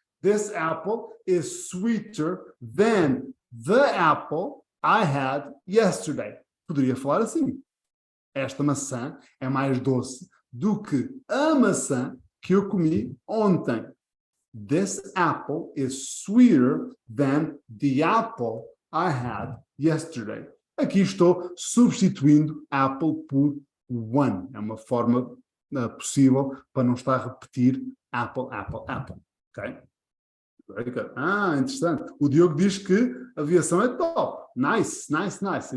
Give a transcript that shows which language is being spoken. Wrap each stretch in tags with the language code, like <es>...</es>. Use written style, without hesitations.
<en>This apple is sweeter than the apple I had yesterday.</en> <pt>Poderia falar assim. Esta maçã é mais doce do que a maçã que eu comi ontem.</pt> <en>This apple is sweeter than the apple I had yesterday.</en> <pt>Aqui estou substituindo apple por one. É uma forma possível para não estar a repetir apple. Okay?</pt> <en>Very good.</en> <pt>Ah, interessante. O Diogo diz que a aviação é top.</pt> <en>Nice, nice, nice.</en>